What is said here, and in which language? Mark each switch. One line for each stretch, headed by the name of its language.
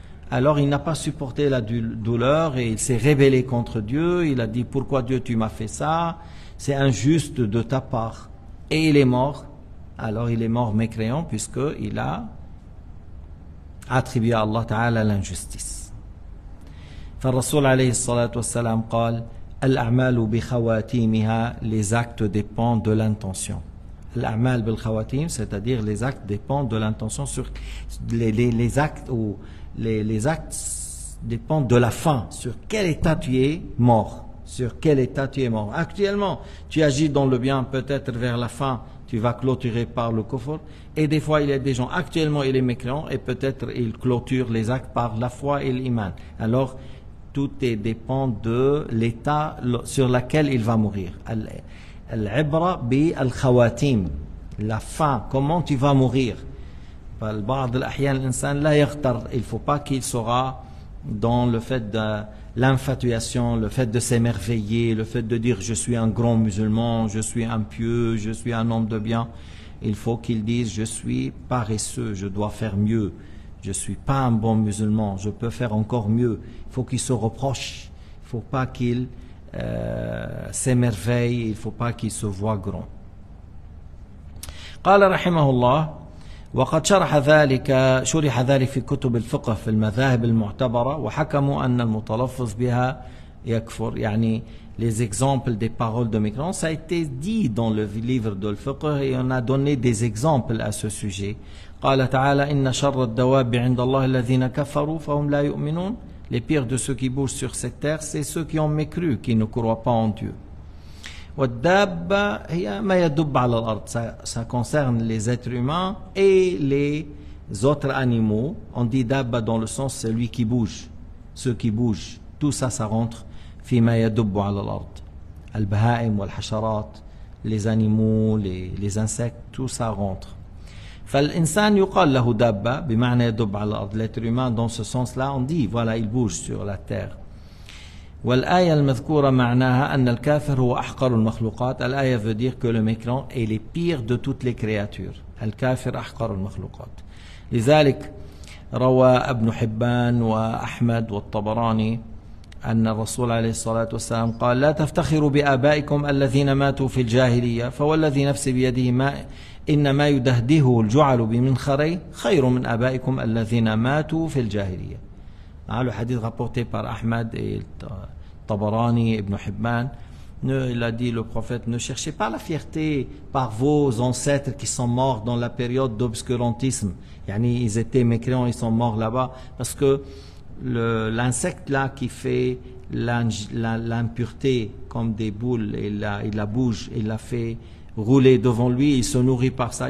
French: Alors il n'a pas supporté la douleur et il s'est rébellé contre Dieu. Il a dit pourquoi Dieu tu m'as fait ça? C'est injuste de ta part. Et il est mort. Alors il est mort mécréant puisqu'il a attribué à Allah Ta'ala l'injustice.
Arabic: فالرسول عليه الصلاة والسلام قال الأعمال بخواتيمها,
French: les actes dépendent de l'intention.
Arabic: الأعمال بالخواتيم,
French: c'est-à-dire les actes dépendent de l'intention sur les actes ou les actes dépendent de la fin, sur quel état tu es mort, sur quel état tu es mort. Actuellement, tu agis dans le bien, peut-être vers la fin, tu vas clôturer par le kufr. Et des fois, il y a des gens, actuellement, il est mécréant, et peut-être il clôture les actes par la foi et l'iman. Alors, tout dépend de l'état sur lequel il va mourir.
Arabic: Al-ibra bi al-khawatim.
French: La fin, comment tu vas mourir. Il ne faut pas qu'il sera dans le fait de l'infatuation, le fait de s'émerveiller, le fait de dire je suis un grand musulman, je suis un pieux, je suis un homme de bien. Il faut qu'il dise je suis paresseux, je dois faire mieux, je suis pas un bon musulman, je peux faire encore mieux. Il faut qu'il se reproche, il faut pas qu'il s'émerveille, il faut pas qu'il se voit grand.
Arabic: قال رحمه الله وقد شرح ذلك في كتب الفقه في المذاهب المعتبرة وحكموا أن المتلفظ بها يكفر.
French: يعني les exemples des paroles de mécréants, ça a été dit dans le livre de fiqh et on a donné des exemples à ce sujet.
Arabic: قال تعالى إن شر الدواب عند الله الذين كفروا فهم لا يؤمنون.
French: Les pires de ceux qui bougent sur cette terre, c'est ceux qui ont mécru, qui ne croient pas en Dieu.
Arabic: والدابة هي ما يدب على الأرض.
French: Ça concerne les êtres humains et les autres animaux. On dit dabba dans le sens celui qui bouge, ceux qui bougent. Tout ça, ça rentre
Arabic: فيما يدب على الأرض. البهائم والحشرات,
French: les animaux, les insectes, tout ça rentre.
Arabic: فالإنسان يقال له دابة بمعنى يدب على الأرض.
French: L'être humain, dans ce sens-là, on dit voilà, il bouge sur la terre.
Arabic: والآية المذكورة معناها أن الكافر هو أحقر المخلوقات.
French: الآية veut dire que le mécréant est le pire de toutes les créatures.
Arabic: الكافر أحقر المخلوقات. لذلك روى ابن حبان وأحمد والطبراني أن الرسول عليه الصلاة والسلام قال لا تفتخروا بآبائكم الذين ماتوا في الجاهلية فوالذي نفسي بيده إنما يدهده الجعل بمنخري خير من آبائكم الذين ماتوا في الجاهلية.
French: Le hadith rapporté par Ahmad et Tabarani, Ibn Hibban, il a dit le prophète, ne cherchez pas la fierté par vos ancêtres qui sont morts dans la période d'obscurantisme. Yani, ils étaient mécréants, ils sont morts là-bas. Parce que l'insecte là qui fait l'impureté comme des boules, il la bouge, il la fait rouler devant lui, il se nourrit par ça.